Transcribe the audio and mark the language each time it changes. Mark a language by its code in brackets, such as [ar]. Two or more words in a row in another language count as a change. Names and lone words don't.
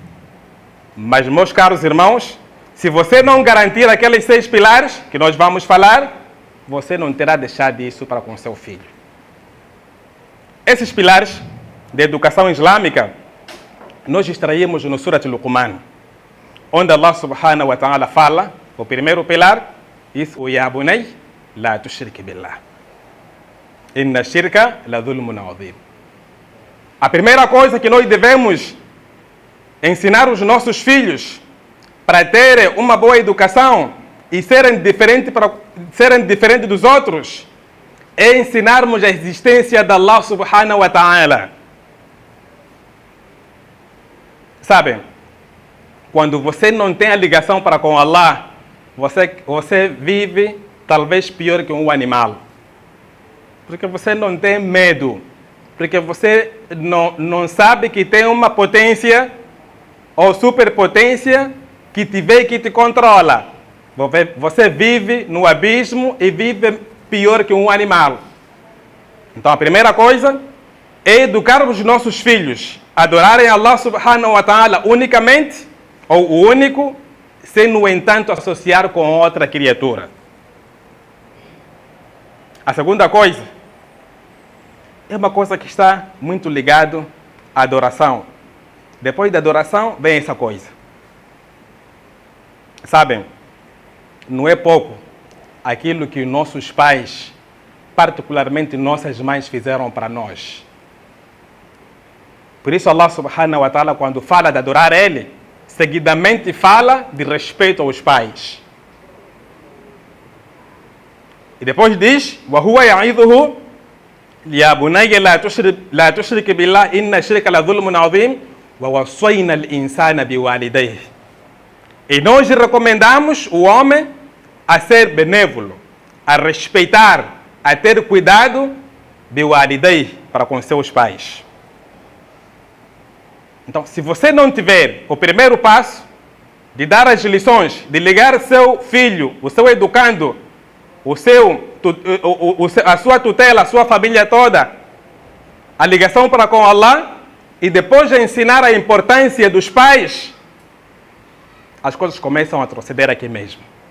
[pt] Mas, meus caros irmãos, se você não garantir aqueles 6 pilares que nós vamos falar, você não terá deixado isso para com seu filho. Esses pilares da educação islâmica, nós extraímos no Surat Luqman, onde [ar] الله سبحانه وتعالى [pt] fala, o primeiro pilar, isso, [ar] يا بني لا تشرك بالله. إن الشرك لظلم عظيم. [pt] A primeira coisa que nós devemos ensinar os nossos filhos para terem uma boa educação e serem diferentes dos outros é ensinarmos a existência de [ar] الله سبحانه وتعالى. [pt] Sabem, quando você não tem a ligação para com Allah, você vive talvez pior que um animal. Porque você não tem medo. Porque você não sabe que tem uma potência ou superpotência que te vê e que te controla. Você vive no abismo e vive pior que um animal. Então a primeira coisa é educarmos os nossos filhos a adorarem [ar] الله سبحانه وتعالى [pt] unicamente, ou o único, sem no entanto associar com outra criatura. A segunda coisa é uma coisa que está muito ligado à adoração. Depois da adoração vem essa coisa. Sabem, não é pouco aquilo que nossos pais, particularmente nossas mães, fizeram para nós. Por isso [ar] الله سبحانه وتعالى, [pt] quando fala de adorar Ele, seguidamente fala de respeito aos pais. E depois diz, [ar] وَهُوَ يَعِظُهُ يَا بُنَيَّ لَا تُشْرِكْ بِاللَّهِ إِنَّ الشِّرْكَ لَظُلْمٌ عَظِيمٌ وَوَصَّيْنَا الْإِنسَانَ بِوَالِدَيْهِ. [pt] E nós recomendamos o homem a ser benévolo, a respeitar, a ter cuidado biwalidayh, para com seus pais. Então, se você não tiver o primeiro passo de dar as lições, de ligar seu filho, o seu educando, a sua tutela, a sua família toda, a ligação para com Allah, e depois de ensinar a importância dos pais, as coisas começam a proceder aqui mesmo.